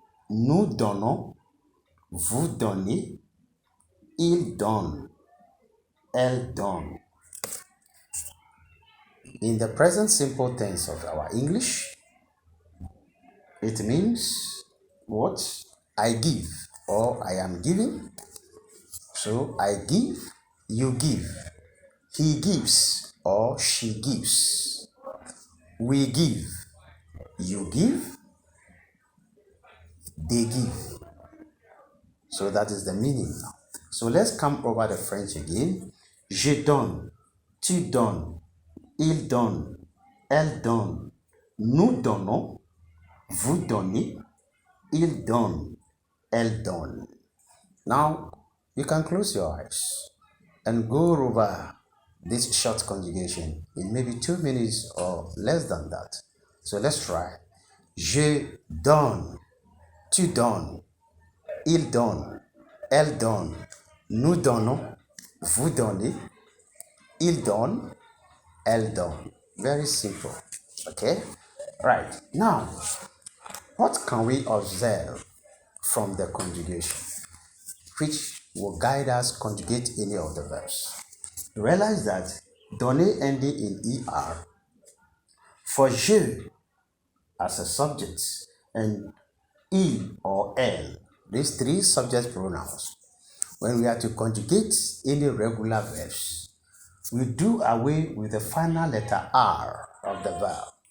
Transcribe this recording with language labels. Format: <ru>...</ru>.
<fr>nous donnons, vous donnez, il donne, elle donne.</fr> <en>In the present simple tense of our English, it means what? I give or I am giving. So I give, you give. He gives or she gives. We give, you give, they give. So that is the meaning now. So let's come over the French again.</en> <fr>Je donne, tu donnes, il donne, elle donne, nous donnons, vous donnez, il donne, elle donne.</fr> <en>Now, you can close your eyes and go over this short conjugation in maybe 2 minutes or less than that. So let's try.</en> <fr>Je donne, tu donnes, il donne, elle donne, nous donnons, vous donnez, il donne, elle donne.</fr> <en>Very simple. Okay? Right. Now, what can we observe from the conjugation which will guide us conjugate any of the verbs? Realize that donner ending in er for je as a subject and il or elle, these three subject pronouns, when we are to conjugate any regular verbs, we do away with the final letter R of the verb.</en>